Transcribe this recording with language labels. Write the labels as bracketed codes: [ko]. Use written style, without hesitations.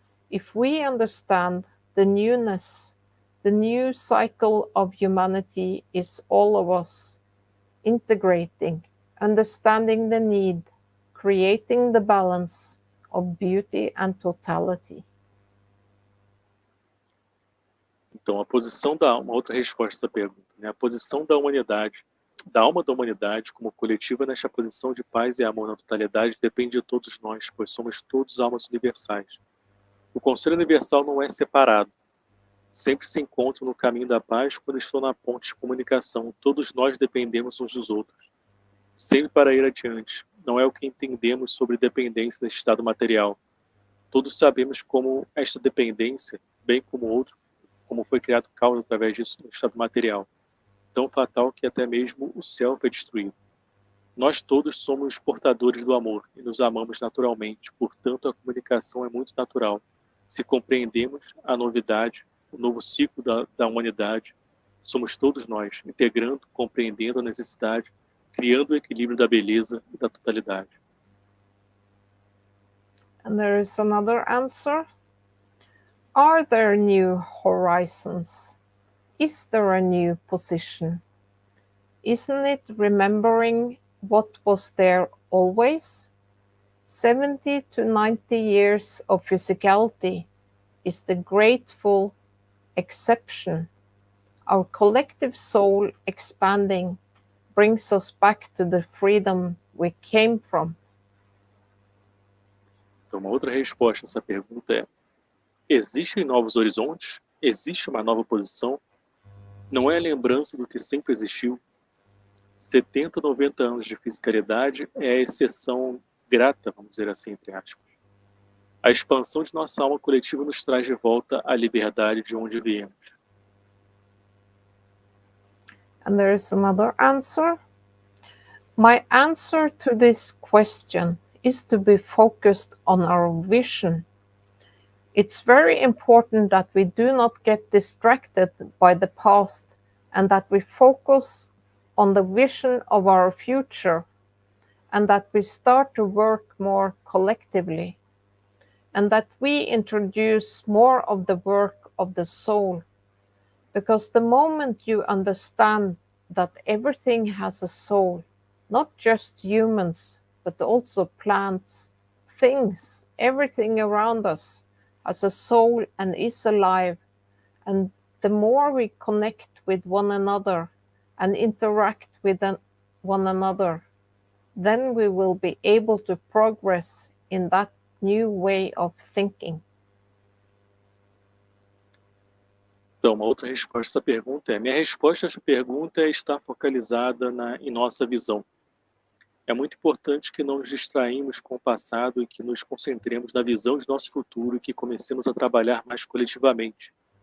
[en] If we understand the newness, the new cycle of humanity is all of us integrating, understanding the need, creating the balance of beauty and totality. [pt] Então, uma outra resposta a essa pergunta, né? A posição da humanidade, da alma da humanidade como coletiva nesta posição de paz e amor na totalidade depende de todos nós, pois somos todos almas universais. O Conselho Universal não é separado. Sempre se encontram no caminho da paz quando estão na ponte de comunicação. Todos nós dependemos uns dos outros. Sempre para ir adiante. Não é o que entendemos sobre dependência neste estado material. Todos sabemos como esta dependência, bem como outro, como foi criado causa através disso no estado material, tão fatal que até mesmo o céu foi destruído. Nós todos somos portadores do amor e nos amamos naturalmente, portanto a comunicação é muito natural. Se compreendemos a novidade, o novo ciclo da humanidade, somos todos nós, integrando, compreendendo a necessidade, criando o equilíbrio da beleza e da totalidade. [en] And there is another answer. Are there new horizons? Is there a new position? Isn't it remembering what was there always? 70 to 90 years of physicality is the grateful exception. Our collective soul expanding brings us back to the freedom we came from. [pt] Então, uma outra resposta a essa pergunta é: existem novos horizontes? Existe uma nova posição? Não é a lembrança do que sempre existiu? 70, 90 anos de fisicalidade é a exceção grata, vamos dizer assim, entre aspas. A expansão de nossa alma coletiva nos traz de volta à liberdade de onde viemos. [en] And there is another answer. My answer to this question is to be focused on our vision. It's very important that we do not get distracted by the past and that we focus on the vision of our future, and that we start to work more collectively, and that we introduce more of the work of the soul. Because the moment you understand that everything has a soul, not just humans, but also plants, things, everything around us has a soul and is alive, and the more we connect with one another and interact with one another, then we will be able to progress in that new way of thinking. [pt] Então, uma outra resposta a essa pergunta é: minha resposta a essa pergunta é estar focalizada em nossa visão. É muito importante que não nos distraímos com o passado e que nos concentremos na visão de nosso futuro e que comecemos a trabalhar mais coletivamente.